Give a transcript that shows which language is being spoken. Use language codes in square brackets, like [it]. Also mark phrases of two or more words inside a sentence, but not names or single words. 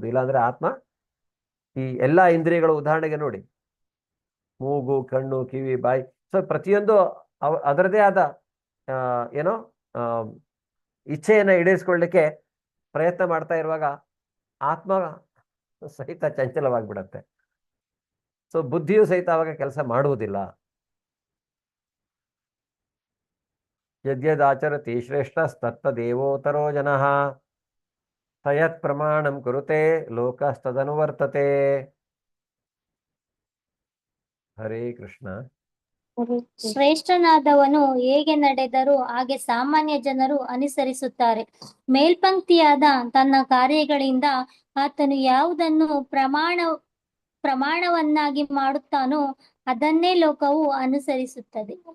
[kn] ಇಲ್ಲಾಂದ್ರೆ ಆತ್ಮ ಈ ಎಲ್ಲಾ ಇಂದ್ರಿಯಗಳು, ಉದಾಹರಣೆಗೆ ನೋಡಿ, ಮೂಗು, ಕಣ್ಣು, ಕಿವಿ, ಬಾಯಿ, ಸೊ ಪ್ರತಿಯೊಂದು ಅದರದೇ ಆದ ಏನೋ ಇಚ್ಛೆಯನ್ನ ಈಡೇರಿಸ್ಕೊಳ್ಳಿಕ್ಕೆ ಪ್ರಯತ್ನ ಮಾಡ್ತಾ ಇರುವಾಗ ಆತ್ಮ ಸಹಿತ ಚಂಚಲವಾಗಿಬಿಡತ್ತೆ. ಸೊ ಬುದ್ಧಿಯು ಸಹಿತ ಅವಾಗ ಕೆಲಸ ಮಾಡುವುದಿಲ್ಲ. [sa] ಯದ್ಯದಾಚರತಿ ಶ್ರೇಷ್ಠಸ್ತತ್ತದೇವೋತ್ತರೋ ಜನಃ ತಯತ್ ಪ್ರಮಾಣಂ ಕುರುತೆ ಲೋಕಸ್ತದನುವರ್ತತೆ. ಹರೇ ಕೃಷ್ಣ. [kn] ಶ್ರೇಷ್ಠನಾದವನು ಹೇಗೆ ನಡೆದರೂ ಹಾಗೆ ಸಾಮಾನ್ಯ ಜನರು ಅನುಸರಿಸುತ್ತಾರೆ. ಮೇಲ್ಪಂಕ್ತಿಯಾದ ತನ್ನ ಕಾರ್ಯಗಳಿಂದ ಆತನು ಯಾವುದನ್ನು ಪ್ರಮಾಣವನ್ನಾಗಿ ಮಾಡುತ್ತಾನೋ ಅದನ್ನೇ ಲೋಕವು ಅನುಸರಿಸುತ್ತದೆ.